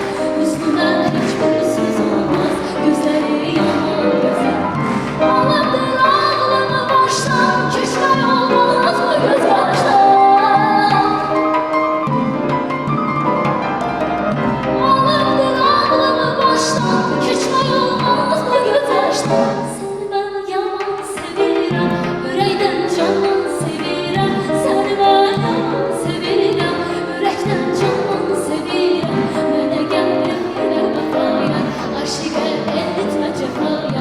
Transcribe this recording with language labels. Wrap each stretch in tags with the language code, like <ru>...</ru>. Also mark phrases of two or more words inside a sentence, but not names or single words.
<tr>Üstüne hiçbir söz olmaz, gözleri yaman güzeldir. Ağlamdır ağlama baştan, çeşme olmaz mı göz baştan? Ağlamdır ağlama baştan,</tr> <az>keçmək olmaz mı göz yaşdan? Səni mən yaman sevirəm, ürəkdən candan sevirəm. Səni mən yaman sevirəm, ürəkdən candan sevirəm. Mənə gəl elə vəfaya, aşiqə etmə cəfaya.</az>